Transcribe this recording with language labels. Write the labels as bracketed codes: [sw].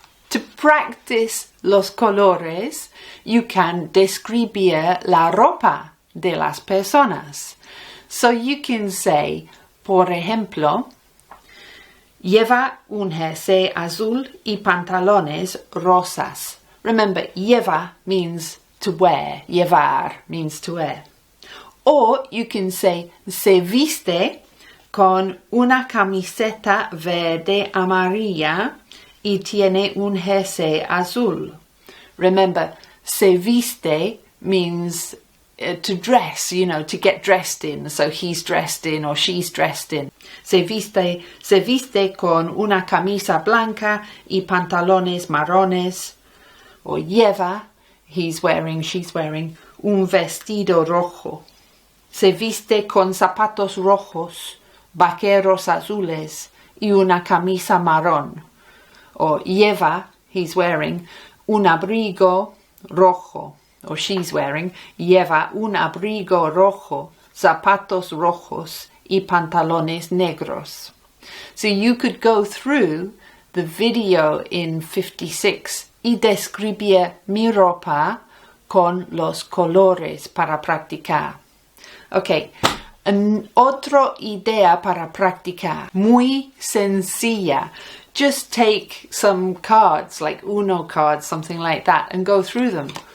[en] To practice [es] los colores, [en] you can [es] describir la ropa de las personas. [en] So you can say, [es] por ejemplo, lleva un jersey azul y pantalones rosas. [en] Remember, lleva means to wear. [es] Llevar [en] means to wear. Or you can say, [es] se viste con una camiseta verde amarilla y tiene un jersey azul. [en] Remember, se viste means to dress, you know, to get dressed in. So he's dressed in or she's dressed in. [es] Se viste con una camisa blanca y pantalones marrones. [en] Or lleva, he's wearing, she's wearing, [es] un vestido rojo. Se viste con zapatos rojos, vaqueros azules y una camisa marrón. Or lleva, [en] he's wearing, [es] un abrigo rojo. [en] Or she's wearing, [es] lleva un abrigo rojo, zapatos rojos y pantalones negros. [en] So you could go through the video in 56 [es] y describir mi ropa con los colores para practicar. Ok, otra idea para practicar, muy sencilla. [en] Just take some cards, like Uno cards, something like that, and go through them.